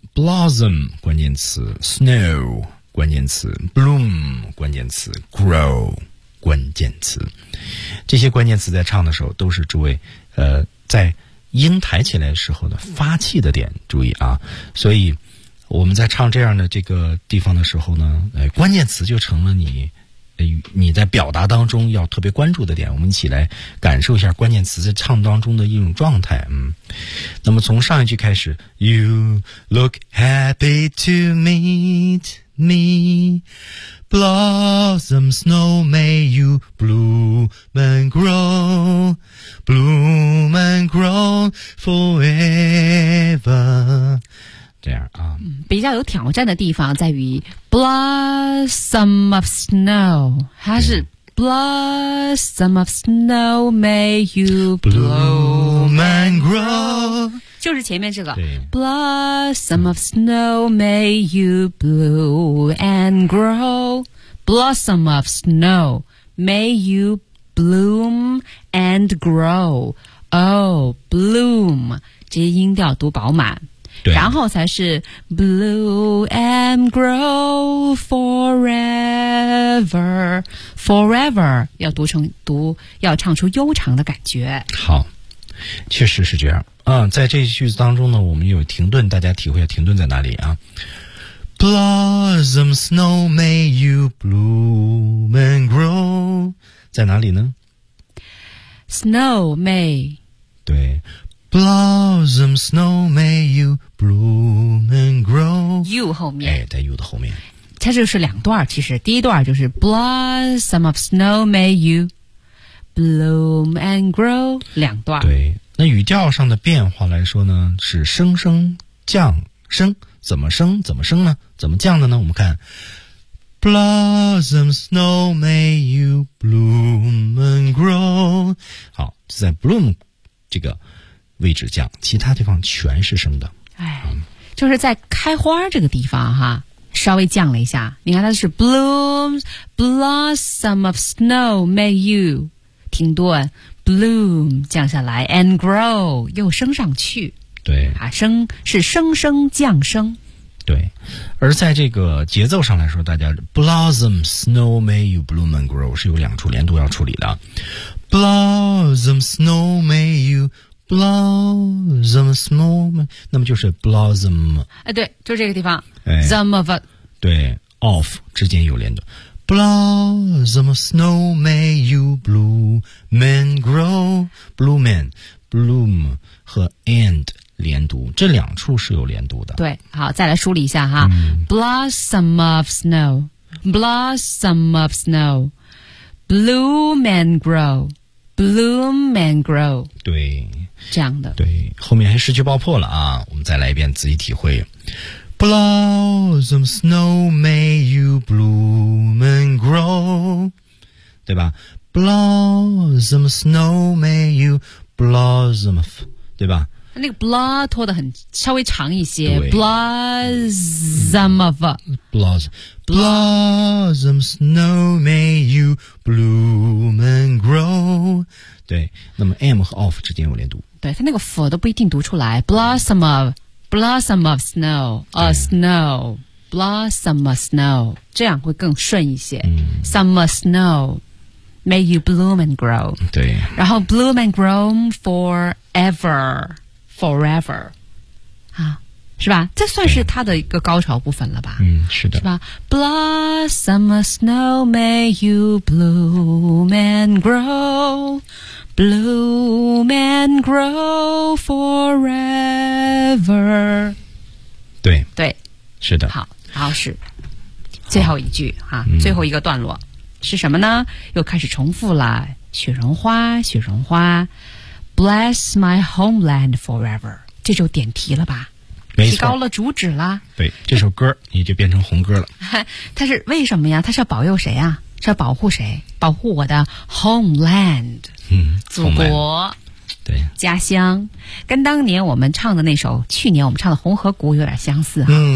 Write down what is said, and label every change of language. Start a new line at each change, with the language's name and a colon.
English: Blossom
Chinese: 关键词， snow 关键词，
English: bloom
Chinese: 关键词，
English: grow
Chinese: 关键词，这些关键词在唱的时候都是诸位在音抬起来的时候的发气的点，注意啊。所以我们在唱这样的这个地方的时候呢，关键词就成了你在表达当中要特别关注的点，我们一起来感受一下关键词在唱当中的一种状态。
English: 嗯，那么从上一句开始 ，You look happy to meet me, blossom snow, may you bloom and grow, bloom and grow forever。
Chinese: forever。 这样啊，
English: 比较有挑战的地方在于 blossom of snow， 它是 blossom of snow may you bloom and grow，就是前面这个 blossom of snow may you bloom and grow， blossom of snow may you bloom and grow， oh bloom， 这些音调读饱满。
Chinese: 对，然后才是
English: bloom and grow forever forever，
Chinese: 要读成读，要唱出悠长的感觉。好，确实是这样。在这句子当中呢，我们有停顿，大家体会停顿在哪里啊？
English: blossom snow may you bloom and grow 在哪里呢？ snow may，对，Blossom snow may you bloom and grow，
Chinese: you 后面，哎，在 you 的后面，它就是两段。
English: 其实第一段就是 Blossom of snow may you bloom and grow， 两段。
Chinese: 对，那语调上的变化来说呢，是升升降升，怎么升怎么升呢？怎么降的呢？我们看
English: Blossom snow may you bloom and grow，
Chinese: 好，在 bloom 这个位置降，其他地方全是升的。就是在开花这个地方哈，稍微降了一下。
English: 你看它是 blossom of snow may you 停顿 bloom 降下来 and grow 又升上去。
Chinese: 对，啊，升是升升降升。对，而在这个节奏上来说，大家
English: blossom snow may you bloom and grow
Chinese: 是有两处连读要处理的。
English: blossom snow may you blossom snow， 那么就是 blossom，
Chinese: 对，就是这个地方，哎，
English: some of，
Chinese: 对， of 之间有连读。
English: blossom snow may you bloom and grow， bloom and bloom 和 and 连读，这两处是有连读的。对，好，再来梳理一下哈，blossom of snow， blossom of snow， bloom and grow， bloom and grow，
Chinese: 对，这样的。对，后面还失去爆破了啊，我们再来一遍仔细体会。
English: Blossom snow may you bloom and grow， 对吧？ Blossom snow may you blossom， 对吧？
Chinese: 那个 blah 拖得很稍微长一些， blossom of
English: blossom snow may you bloom and grow， 对，那么 m 和 of 之间有连读。
Chinese: 对，它那个 f 都不一定读出来。
English: blossom of snow a snow blossom of snow， 这样会更顺一些。 summer snow may you bloom and grow，
Chinese: 对，
English: 然后 bloom and grow foreverForever， 啊，是吧？
Chinese: 这算是它的一个高潮部分了吧？嗯，是的，
English: 是吧 ？Blossom of snow may you bloom and grow， bloom and grow forever。
Chinese: 对，对，是的。好，然后是最后一句啊，最后一个段落是什么呢？又开始重复了，雪绒花，雪绒花。
English: Bless my homeland forever， 这就点题了吧？
Chinese: 没错，提高了主旨了。对，这首歌也就变成红歌了。它是为什么呀？它是要保佑谁啊？是要保护谁？保护我的 homeland， 祖国， homeland， 对，家乡，跟当年我们唱的那首，去年我们唱的《红河谷》有点相似哈。